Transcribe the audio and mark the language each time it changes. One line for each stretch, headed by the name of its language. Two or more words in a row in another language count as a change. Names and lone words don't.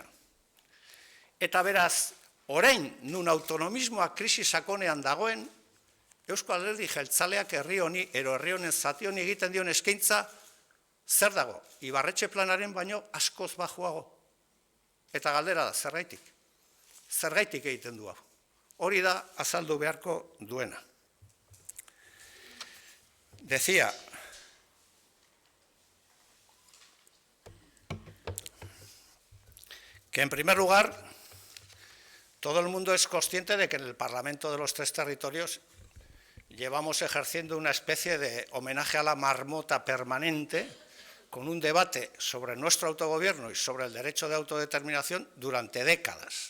Basque: Eta beraz, orain nun autonomismoa krisi sakonean dagoen, Eusko Alderdi Jeltzaleak herri honi, herri honen zati honi egiten dion eskaintza, zer dago? Ibarretxe planaren baino askoz bajuago. Eta galdera da, zergaitik? Zergaitik egiten du hau. Hori da azaldu beharko duena.
Spanish: Decía, que en primer lugar, todo el mundo es consciente de que en el Parlamento de los tres territorios llevamos ejerciendo una especie de homenaje a la marmota permanente con un debate sobre nuestro autogobierno y sobre el derecho de autodeterminación durante décadas.